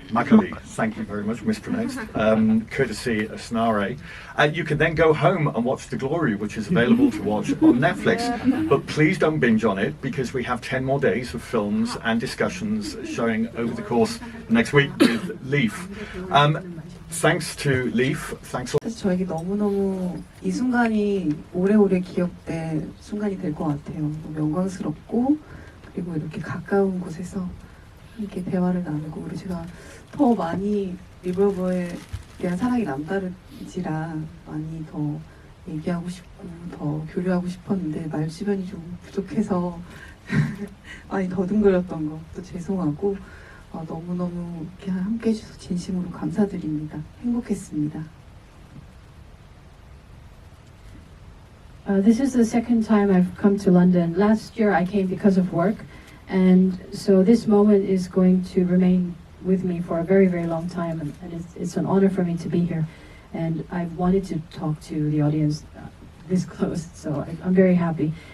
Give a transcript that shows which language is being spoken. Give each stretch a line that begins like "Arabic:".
English: Makgeolli, thank you very much, mispronounced, courtesy of Snare. You can then go home and watch The Glory, which is available to watch on Netflix. But please don't binge on it, because we have 10 more days of films and discussions showing over the course next week with LEAFF. Thanks to LEAFF, thanks all.
Korean: 사실 저에게 너무너무 이 순간이 오래오래 기억될 순간이 될 것 같아요. 너무 영광스럽고 그리고 이렇게 가까운 곳에서 함께 대화를 나누고 그리고 제가 더 많이 리볼버에 대한 사랑이 남다른지라 많이 더 얘기하고 싶고 더 교류하고 싶었는데 말 주변이 좀 부족해서 많이 더듬거렸던 것도 죄송하고 너무너무 이렇게 함께 해주셔서 진심으로 감사드립니다. 행복했습니다.
English: This is the second time I've come to London. Last year I came because of work, and so this moment is going to remain with me for a very, very long time, and it's an honor for me to be here. And I've wanted to talk to the audience this close, so I'm very happy.